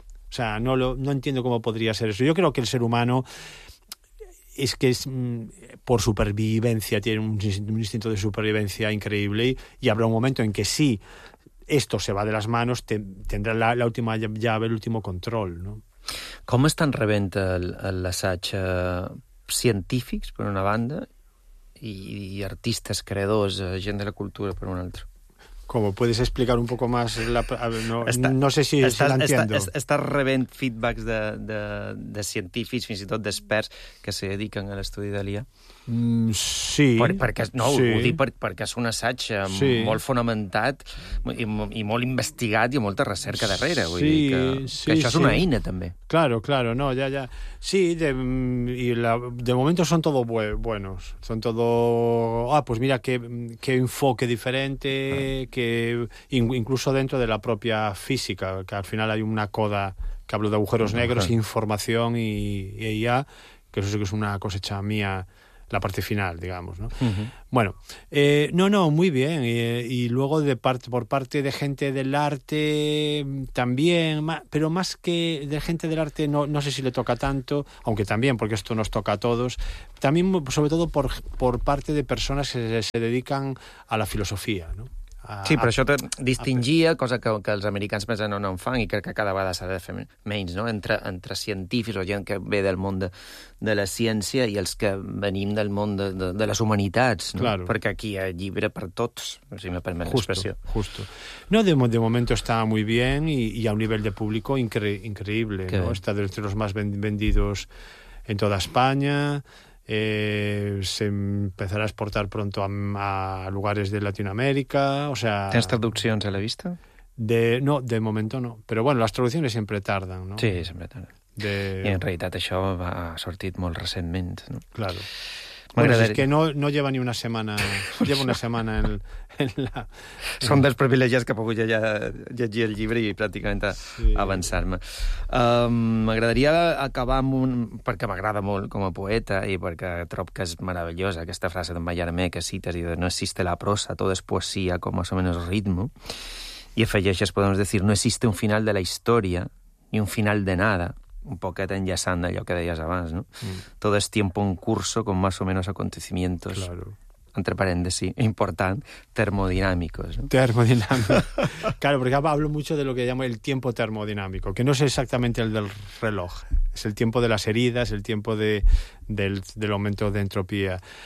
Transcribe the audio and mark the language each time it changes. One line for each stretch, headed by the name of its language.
Spanish: O sea, no entiendo cómo podría ser eso. Yo creo que el ser humano es por supervivencia, tiene un instinto de supervivencia increíble, y habrá un momento en que sí, esto se va de las manos, tendrá la última llave, el último control, ¿no? ¿Cómo están
Catalan: rebent el assaig científics,
Spanish: por una banda, y artistas, creadores, gente de la cultura, por un otro? ¿Cómo? ¿Puedes explicar un poco más? No sé si la entiendo.
Catalan: Estás rebent feedbacks de científicos, fins i tot d'experts que se dediquen a l'estudi de l'IA. Sí. Perquè és un assaig molt fonamentat i molt investigat i molta recerca darrere. Vull dir que això és una eina, també.
Spanish: Claro, no, ya. Sí, de momento son todos buenos. Son todo... pues mira, qué enfoque diferente, que incluso dentro de la propia física, que al final hay una coda, que hablo de agujeros negros, información y IA, que eso sí que es una cosecha mía, la parte final, digamos, ¿no? Uh-huh. Bueno, muy bien. Y luego por parte de gente del arte también, pero más que de gente del arte, no sé si le toca tanto, aunque también, porque esto nos toca a todos, también sobre todo por parte de personas que se dedican a la filosofía, ¿no?
Catalan: Sí, però això distingia, cosa que els americans més no en fan, i crec que cada vegada s'ha de fer menys, no?, entre científics o gent que ve del món de la ciència i els que venim del món de les humanitats, no?
Spanish: Claro.
Catalan: Perquè aquí hi ha llibre per tots, si me permet l'expressió.
Spanish: Justo. No, de momento está muy bien y a un nivel de público increíble, ¿no? Está entre los más vendidos en toda España... se empezará a exportar pronto a lugares de Latinoamérica, o sea...
Catalan: ¿Tens traduccions a la vista?
Spanish: No, de momento no.
Catalan: Però, bueno, les traduccions sempre tarden, no? Sí, sempre tarden. I en realitat això ha sortit molt recentment, no?
Spanish: Claro. Bueno, es que no lleva ni una semana... lleva una semana en la...
Catalan: Són dels privilegis que he pogut ja llegir el llibre i pràcticament avançar-me. M'agradaria acabar amb un... perquè m'agrada molt com a poeta i perquè trobo que és meravellosa aquesta frase d'en Mallarmé que cites i de
Spanish: no existe la prosa,
Catalan: tot és poesia com a
Spanish: somenos ritmo.
Catalan: I afegeixes, podem dir,
Spanish: no existe un final de la història ni un final de nada.
Catalan: Un poquet enllaçant allò que deies abans, no? Mm.
Spanish: Todo es tiempo en curso con más o menos acontecimientos. Claro. Entre paréntesis, important, termodinámicos. ¿No? Termodinámicos. Claro, porque hablo mucho de lo que llamo el tiempo termodinámico, que no es exactamente el del reloj. Es el tiempo de las heridas, el tiempo del aumento de entropía.